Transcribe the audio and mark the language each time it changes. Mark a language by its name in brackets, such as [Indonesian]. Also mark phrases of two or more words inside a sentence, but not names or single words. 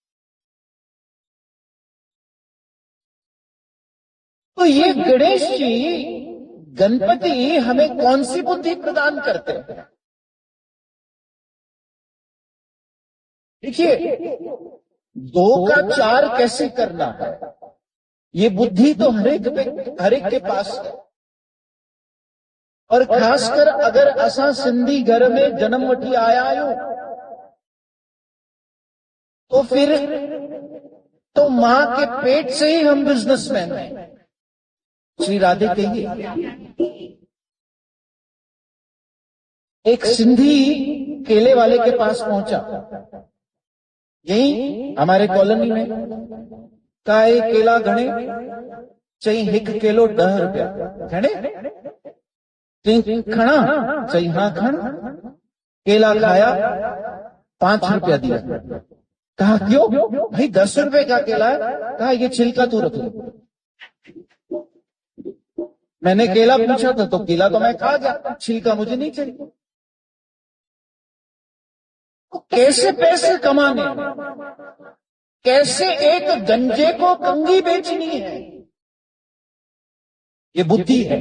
[Hindi] तो ये गणेश जी, गणपति हमें कौन सी बुद्धि प्रदान करते हैं? देखिए, 2 का 4 कैसे करना है, ये बुद्धि तो हर एक के पास है। और खासकर अगर [Sindhi] असा सिंधी घर में जन्म वठी आया आहियूं, [Hindi] तो फिर तो मां के पेट से ही हम बिजनेसमैन हैं। श्री राधे कहिए। एक सिंधी केले वाले के पास पहुंचा, यही हमारे कॉलोनी में। कहा, ये [Sindhi] केला घणे? चई 1 किलो 10 रुपया। घणे? चई खणा? चई हाँ खण। [Hindi] केला खाया, 5 रुपया दिया। कहा क्यों? भाई 10 रुपए का केला है। कहा ये छिलका तू रख लो। मैंने केला पूछा था, तो केला तो मैं खा गया, छिलका मुझे नहीं चाहिए। तो कैसे पैसे कमाने, कैसे एक गंजे को कंगी बेचनी है, ये बुद्धि है।